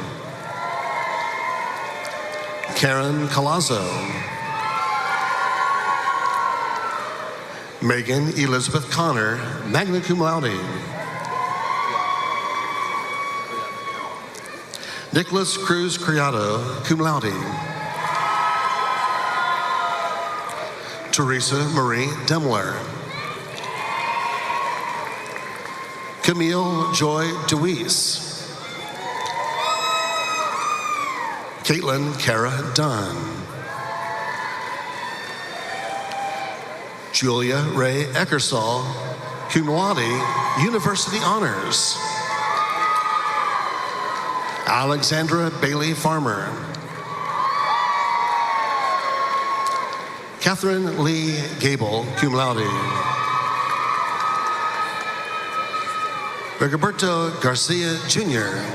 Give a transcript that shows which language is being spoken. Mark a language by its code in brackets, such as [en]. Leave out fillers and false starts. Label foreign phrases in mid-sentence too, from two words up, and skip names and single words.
[en] Karen Colazzo. Megan Elizabeth Connor, [la] magna cum laude. [en] Nicholas Cruz Criado, [la] cum laude. [en] Teresa Marie Demler. Camille Joy DeWeese. Caitlin Kara Dunn. Julia Ray Eckersall, [la] cum laude, [en] University Honors. Alexandra Bailey Farmer. Catherine Lee Gable, [la] cum laude. [en] Rigoberto Garcia Jr.